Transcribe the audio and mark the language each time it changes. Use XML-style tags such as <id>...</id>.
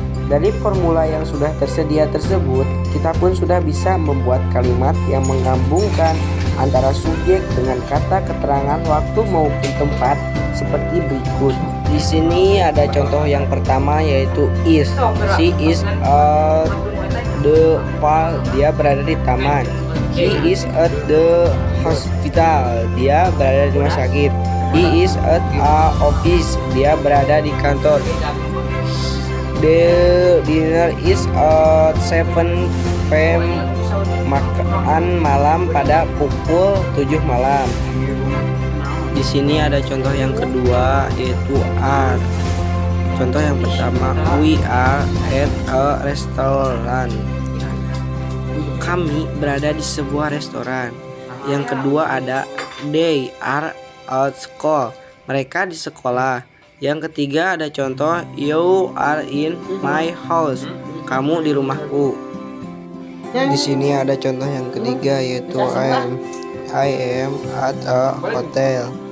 <id>Dari formula yang sudah tersedia tersebut, kita pun sudah bisa membuat kalimat yang menggabungkan antara subjek dengan kata keterangan waktu maupun tempat seperti berikut. Di sini ada contoh yang pertama, yaitu is.</id> <en>She is at the park,</en> <id>dia berada di taman.</id> <en>He is at the hospital,</en> <id>dia berada di rumah sakit.</id> <en>He is at a office,</en> <id>dia berada di kantor.</id> <en>The dinner is at 7 p.m.</en> <id>Makan malam pada pukul 7 malam. Di sini ada contoh yang kedua, yaitu are. Contoh yang pertama,</id> <en>we are at a restaurant.</en> <id>Kami berada di sebuah restoran. Yang kedua ada</id> <en>they are at school.</en> <id>Mereka di sekolah. Yang ketiga ada contoh</id> <en>you are in my house.</en> <id>Kamu di rumahku. Di sini ada contoh yang ketiga, yaitu</id> <en>I am at a hotel.</en>